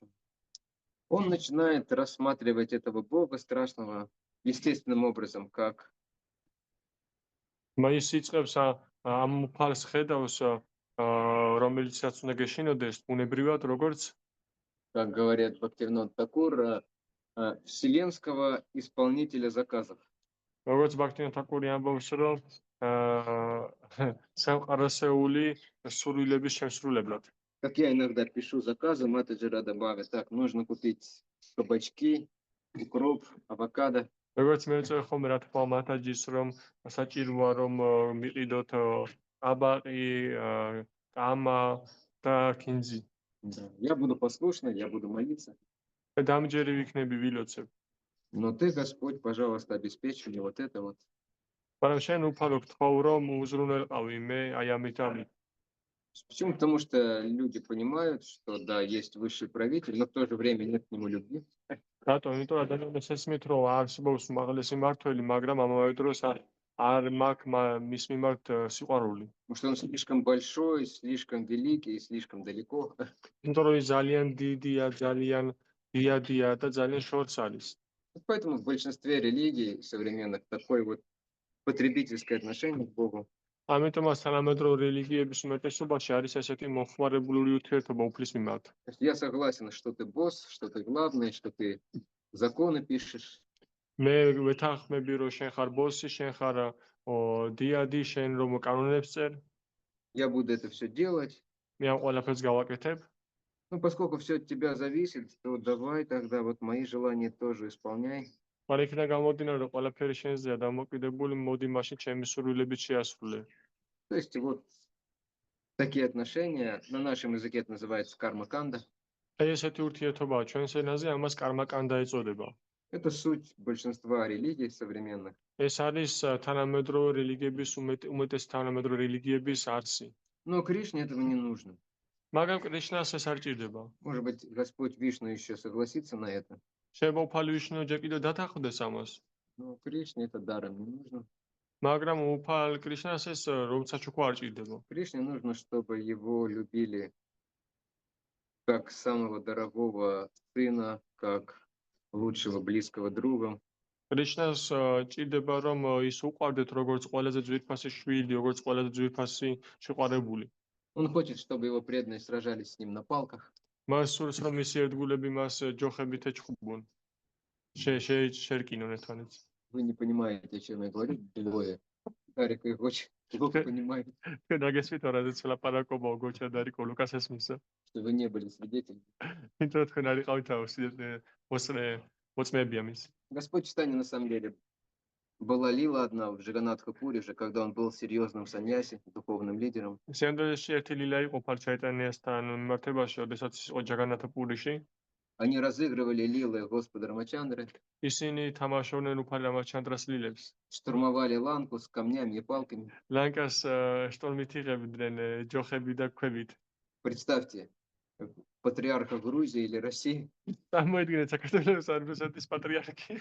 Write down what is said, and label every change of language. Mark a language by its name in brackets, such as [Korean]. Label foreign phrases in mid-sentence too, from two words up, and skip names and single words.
[Russian] он начинает рассматривать этого Бога страшного естественным образом, как [Georgian] ის იწყებს ამ უფალს ხედავს, რომელიცაც უნდა გეშინოდეს, ბუნებრივად როგორც [Russian] как говорят Бхактивинод Такур, вселенского исполнителя заказов. [Georgian] როგორც ბაქთიან თაკური ამბობს, რომ სამყაროსეული სურვილების შემსრულებლად. [Russian] Как я иногда пишу заказы, Матаджира добавит, так, нужно купить кабачки, укроп, авокадо. [Georgian] როგორც მე ვწერ ხოლმე რა თქმა უნდა მათაჯის რომ საჭიროა რომ მიყიდოთ აბაყი, კამა და კინძი. [Russian] Да. Я буду послушный, я буду молиться. [Georgian] და დამჯერი ვიქნები ვილოცებ. [Russian] Но ты, Господь, пожалуйста, обеспечь мне вот это вот. [Georgian] მაგრამ შენ უფალო გთხოვ რომ უზრუნველყავი მე აი ამით ამით. [Russian] Почему? Потому что люди понимают, что да, есть высший правитель, но в то же время нет к нему любви. [Georgian] რატო? იმიტომ რომ ადამიანს ესმით რომ არსებობს უმაღლესი მმართველი, მაგრამ ამავე დროს არ მაქვს მის მიმართ სიყვარული. [Russian] Потому что он слишком большой, слишком великий и слишком далеко. [Georgian] იმიტომ რომ ის ძალიან დიდია, ძალიან დიადია და ძალიან შორს არის. [Russian] Поэтому в большинстве религий современных такое вот потребительское отношение к Богу. [Georgian] ამიტომაც თანამედროვე რელიგიების უმეტესობაში არის ესეთი მოხმარებლური ურთიერთობა უფლის მიმართ. [Russian] То есть я согласен, что ты босс, что ты главный, что ты законы пишешь. [Georgian] მე ვეთანხმები რომ შენ ხარ ბოსი, შენ ხარ დიადი, შენ რომ კანონებს წერ, [Russian] Я буду это все делать. [Georgian] მე ამ ყველაფერს გავაკეთებ. [Russian] Ну, поскольку все от тебя зависит, то давай тогда вот мои желания тоже исполняй. [Georgian] მაგრამ იქიდან გამომდინარე რომ ყველაფერი შენზეა დამოკიდებული, მოდი მაშინ ჩემი სურვილებით შეასრულე. [Russian] То есть вот такие отношения, на нашем языке это называется карма-канда. [Georgian] აი ესეთი ურთიერთობაა ჩვენს ენაზე, ამას კარმაკანდა ეწოდება. [Russian] Это суть большинства религий современных. [Georgian] ეს არის თანამედროვე რელიგიების უმეტეს თანამედროვე რელიგიების არსი. [Russian] Но Кришне этого не нужно. [Georgian] მაგრამ კრიშნას ეს არ ჭირდება. [Russian] Может быть, Господь Вишну еще согласится на это. [Georgian] შეიძლება უფალი ვიშნუ ჯერ კიდევ დათანხმდეს ამას. [Russian] Но Кришне это даром не нужно. [Georgian] მაგრამ უფალ კრიშნას ეს რომცაც უკვე არ ჭირდება. [Russian] Кришне нужно, чтобы его любили как самого дорогого сына, как лучшего близкого друга. [Georgian] კრიშნას ჭირდება რომ ის უყვარდეთ როგორც ყველაზე ძვირფასი შვილი, როგორც ყველაზე ძვირფასი შეყვარებული. [Russian] Он хочет, чтобы его преданные сражались с ним на палках. [Georgian] მას სურს რომ მისი ერთგულები მას ჯოხებით ეჩხუბონ. შეერკინონ ერთმანეთს. [Russian] Вы не понимаете, о чем я говорю, двое. Дарик их очень плохо понимает, [Georgian] თქვენ აგესმით რაზეც ლაპარაკობა გოჩა და რიკო ლუკას ესმისა. [Russian] что вы не были свидетелями. [Georgian] იმიტომ თქვენ არ იყავით მოწმეები ამის. [Russian] Господь Чайтанья на самом деле была лила одна в Джаганатха-пуре же, когда он был серьезным саньяси, духовным лидером. [Georgian] სიანდრეში ერთი ლილა იყო ფარ ჩაიტანიასთან მიმართებაში, როდესაც ის იყო ჯაგანათაპურიში. [Russian] Они разыгрывали лилы Господа Рамачандры, [Georgian] ისინი თამაშობდნენ უფალი რამაჩანდრას ლილებს. [Russian] штурмовали ланку с камнями и палками. [Georgian] ლანკას შტორმით იღებდნენ ჯოხები და ქვებით. [Russian] Представьте, патриарха Грузии или России, [Georgian] წარმოიდგინეთ საქართველოს რუსეთის პატრიარქი,